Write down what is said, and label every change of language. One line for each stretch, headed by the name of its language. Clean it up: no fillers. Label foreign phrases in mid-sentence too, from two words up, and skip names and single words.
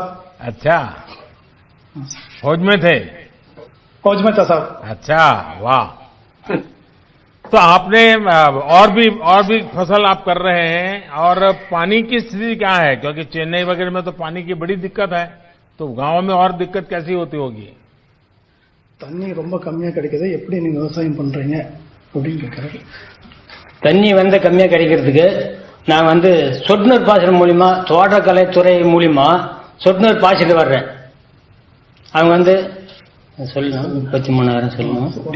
Hindi: अच्छा, फौज में थे? फौज में था साहब. अच्छा, वाह. तो आपने और भी फसल आप कर रहे हैं, और पानी की स्थिति क्या है? क्योंकि चेन्नई वगैरह में तो पानी की बड़ी दिक्कत है, तो गांव में और दिक्कत कैसी होती होगी?
Tamil: தண்ணி ரொம்ப கம்மியா கிடைக்குது. எப்படி நீங்க விவசாயம் பண்றீங்க அப்படின்னு கேக்குறாரு. தண்ணி கம்மியாக கிடைக்கிறதுக்கு நான் சொட்டு நீர் பாசனம் மூலியமா, தோட்டக்கலைத்துறை மூலியமா சொட்டு நீர் பாய்ச்சிட்டு வர்றேன். அவங்க சொல்லணும் 33,000 சொல்லணும்.